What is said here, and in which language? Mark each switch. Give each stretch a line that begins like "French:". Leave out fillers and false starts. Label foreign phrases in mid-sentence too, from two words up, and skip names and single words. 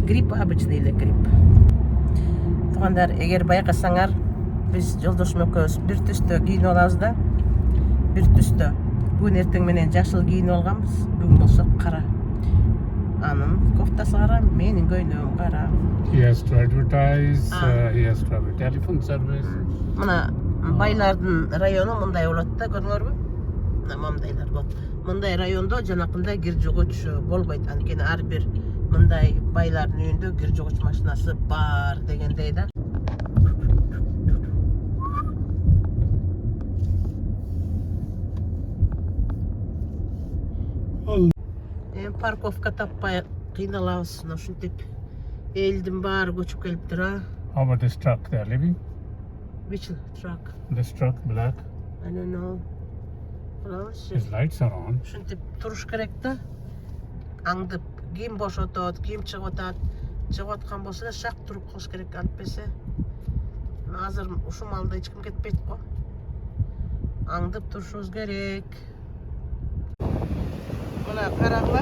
Kyrgyz: Грипп обычный эле грипп. Туугандар, эгер байкасаңар, биз жолдошум экөөбүз бир түстө кийинип алабыз да. Бир түстө. Бүгүн эртең менен жашыл кийинип алганбыз. Бүгүн болсо кара. Анын кофтасы кара, менин көйнөгүм кара.
English: He has to advertise, he has to have a telephone service.
Kyrgyz: Мына байлардын району мындай болот да, көрдүңөрбү? Мына мындайлар болот. мындай райондо жанакындай кир жугуч болбойт. Анткени ар бир мындай байлардын үйүндө кир жугуч машинасы бар дегендей да. Парковка таппай кыйналабыз. Ушинтип элдин баары көчүп келиптир, а?
English: How about this truck they're leaving? Which truck? This truck, black. I don't know. Карабызчы. His lights are on.
Kyrgyz: Ушинтип туруш керек да. Аңдып кийим бошотот, кийим чыгып атат. Чыгып аткан болсо да шак туруп калыш керек, антпесе. Азыр ушул маалда эч ким кетпейт го. Аңдып турушубуз керек. Мына карагыла.